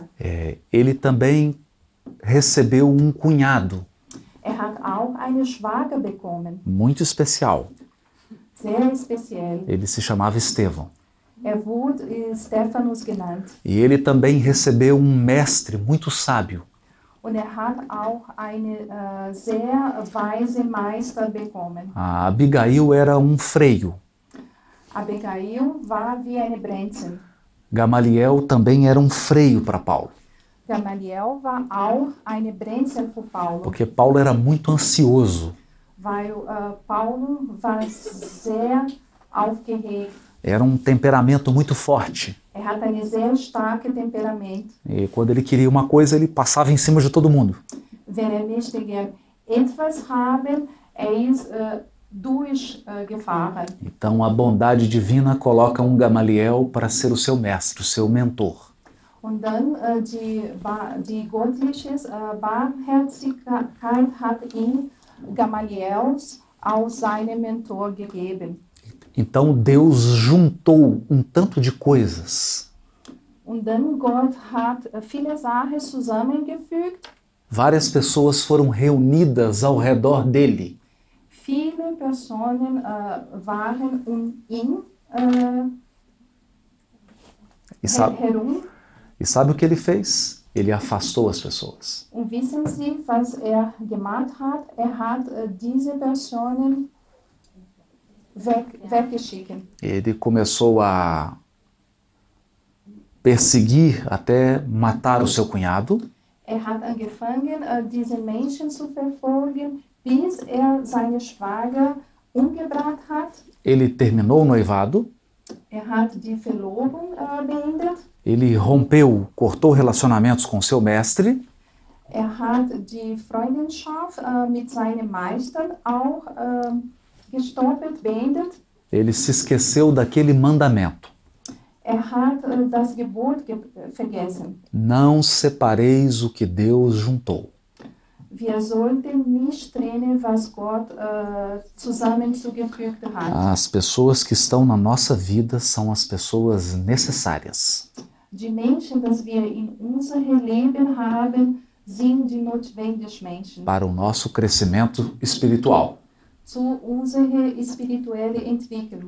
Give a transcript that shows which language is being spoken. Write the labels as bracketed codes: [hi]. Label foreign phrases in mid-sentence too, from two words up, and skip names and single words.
[pt] Ele também recebeu um cunhado [de] Hat auch eine Schwager bekommen, [pt] muito especial. [de] sehr speziell. [pt] Ele se chamava Estevão. [de] Wurde Stephanus genannt. [pt] E ele também recebeu um mestre muito sábio. [de] Und hat auch eine sehr weise Meister bekommen. [pt] A Abigail era um freio. [de] Abigail war wie eine Bremse. [pt] Gamaliel também era um freio para Paulo. [de] Gamaliel war auch eine Bremse für Paulo. [pt] Porque Paulo era muito ansioso. [de] Weil Paulo war sehr aufgeregt. [pt] Era um temperamento muito forte. [de] Hat ein sehr starkes Temperament. [pt] E quando ele queria uma coisa, ele passava em cima de todo mundo. [de] Wenn möchte gern etwas haben, ist durchgefahren. [pt] Então a bondade divina coloca um Gamaliel para ser o seu mestre, o seu mentor. [de] Und dann die göttliche Barmherzigkeit hat ihm Gamaliels als seinen Mentor gegeben. [pt] Então Deus juntou um tanto de coisas. [de] Und dann Gott hat viele Sachen zusammengefügt. [pt] Várias pessoas foram reunidas ao redor dele. [de] Viele Personen waren um ihn herum. [pt] E sabe o que ele fez? Ele afastou as pessoas. [de] Und wissen Sie, was gemacht hat? Hat diese Personen weggeschickt. [pt] Ele começou a perseguir até matar o seu cunhado. [de] Hat angefangen, diese Menschen zu verfolgen, bis seine Schwager umgebracht hat. [pt] Ele terminou o noivado. [de] hat die Verlobung beendet. [pt] Ele rompeu, cortou relacionamentos com seu mestre. [de] Hat die Freundschaft mit seinem Meister auch gestoppt, beendet. [pt] Ele se esqueceu daquele mandamento. [de] Hat das Gebot vergessen. [pt] Não separeis o que Deus juntou. [de] Wir sollten nicht trennen, was Gott zusammengefügt hat. [pt] As pessoas que estão na nossa vida são as pessoas necessárias. [de] Die Menschen, die wir in unserem Leben haben, sind die notwendigen Menschen. [pt] Para o nosso crescimento espiritual. [de] Zu unserer spirituellen Entwicklung.